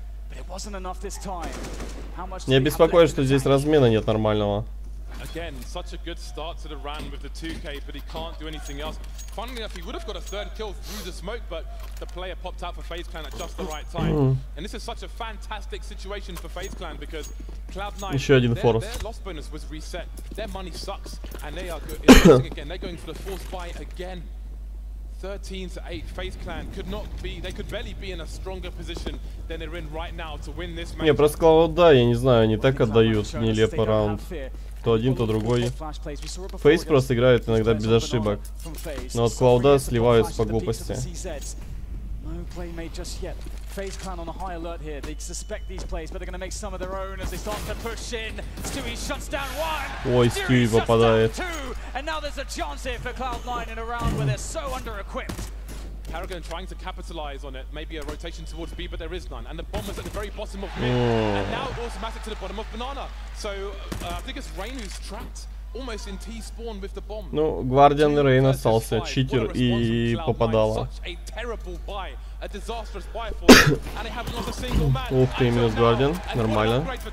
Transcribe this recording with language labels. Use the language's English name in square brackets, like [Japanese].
[Russian] Меня беспокоит, что здесь размена нет нормального. [English] Again, such a good start to the round with the 2K, but he can't do anything else. Funnily enough, he would have got a third kill through the smoke, but the player popped out for FaZe Clan at just the right time. And this is such a fantastic situation for FaZe Clan because Cloud9, their loss bonus was reset. Their money sucks, and they are good. Again, they're going for the force buy again. 13-8, FaZe Clan could not be, they could barely be in a stronger position than they're in right now to win this match. [Russian] Не, просто Cloud, я не знаю, они так отдают нелепо раунд. То один, то другой. FaZe просто играет иногда без ошибок. Но от Cloud сливаются по глупости. [English] No play made just yet. FaZe Clan on a high alert here. They suspect these plays, but they're going to make some of their own as they start to push in. Stewie shuts down one. [Russian] Ой, Stewie попадает. [English] And now there's a chance here for Cloud9 in a round where they're so under-equipped. Karrigan trying to capitalize on it. Maybe a rotation towards B, but there is none. And the bomb is at the very bottom of mid. And now Automatic to the bottom of Banana. So I think it's Rain who's trapped. Almost in T spawn with the bomb. [Russian] Ну, Гвардиан Рейн остался, читер и попадала. Ух ты, минус Гвардиан, нормально.